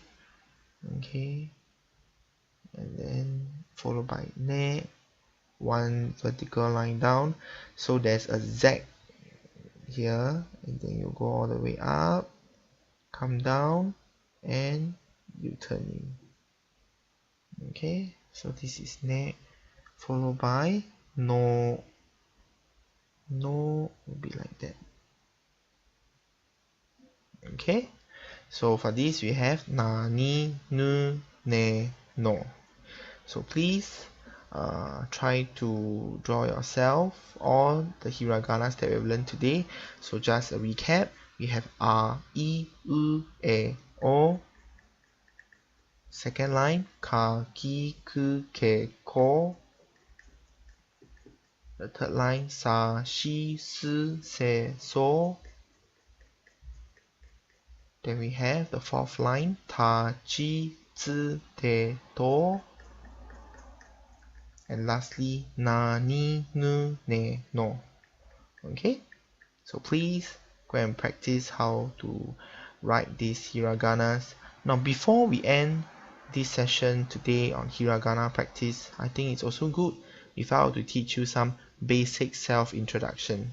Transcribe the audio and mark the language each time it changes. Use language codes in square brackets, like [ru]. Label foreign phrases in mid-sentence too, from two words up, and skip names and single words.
[en] Okay, and then followed by ne, one vertical line down, so there's a Z here, and then you go all the way up, come down, and you turn in. Okay, so this is ne, followed by no. No will be like that. Okay, so for this we have [ja] na, ni, nu, ne, no. [en] So please try to draw yourself all the hiraganas that we've learned today. So just a recap, we have [ja] a, i, u, e, o. [en] Second line, [ja] ka, ki, ku, ke, ko. [en] The third line, [ja] sa, shi, si, se, so. [en] Then we have the fourth line, [ja] ta, chi, zi, te, to. [en] And lastly, [ja] na, ni, nu, ne, no. [en] Okay, so please go and practice how to write these hiraganas. Now before we end this session today on hiragana practice, I think it's also good if I were to teach you some basic self-introduction.